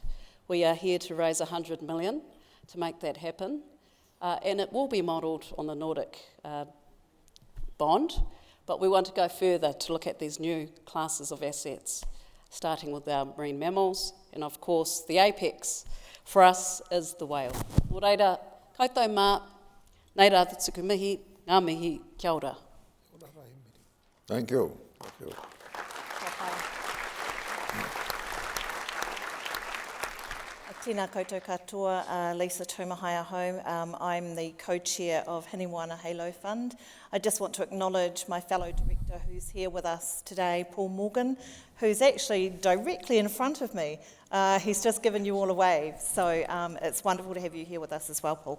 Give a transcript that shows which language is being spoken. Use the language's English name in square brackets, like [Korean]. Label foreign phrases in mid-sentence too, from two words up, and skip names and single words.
[English] We are here to raise 100 million to make that happen. And it will be modelled on the Nordic bond, but we want to go further to look at these new classes of assets, starting with our marine mammals, and of course the apex for us is the whale. [Māori] Nō reira, koutou mā, nei rā te tukumihi, ngā mihi, kia ora. [English] Thank you. Thank you. [Māori] Tēnā koutou katoa, Lisa Tumahai home. [English] I'm the co-chair of Hinemoana Halo Fund. I just want to acknowledge my fellow director who's here with us today, Paul Morgan, who's actually directly in front of me. He's just given you all a wave, so it's wonderful to have you here with us as well, Paul.